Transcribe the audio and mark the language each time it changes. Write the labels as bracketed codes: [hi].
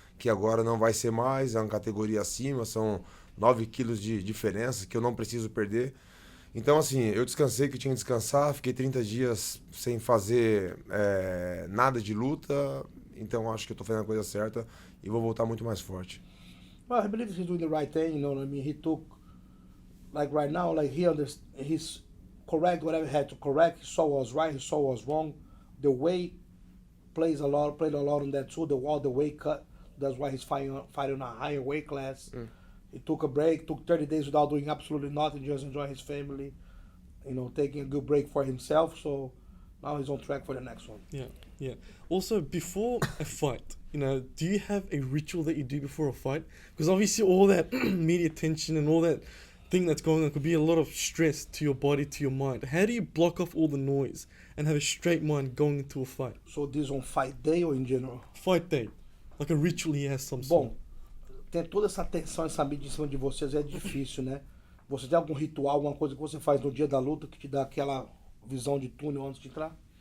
[pt] Que agora não vai ser mais, é uma categoria acima, são 9 quilos de diferença que eu não preciso perder. Então, assim, eu descansei que tinha que descansar, fiquei 30 dias sem fazer nada de luta, então acho que eu estou fazendo a coisa certa e vou voltar muito mais forte. [en] Well, I believe he's doing the right thing, you know what I mean? He took, like right now, like he's correct whatever he had to correct, he saw what was right, he saw what was wrong. The weight played a lot on that too, the weight cut. That's why he's fighting on a higher weight class. He took a break, took 30 days without doing absolutely nothing, just enjoying his family, you know, taking a good break for himself. So now he's on track for the next one. Yeah. Also, before a fight, you know, do you have a ritual that you do before a fight? Because obviously all that media attention and all that thing that's going on could be a lot of stress to your body, to your mind. How do you block off all the noise and have a straight mind going into a fight? So this on fight day or in general? Fight day. Like a ritual he has some sort. [pt] Bom, tem toda essa tensão, essa mídia em cima de vocês, é difícil, né? Você tem algum ritual, alguma coisa que você faz no dia da luta que te dá aquela visão de túnel antes de entrar?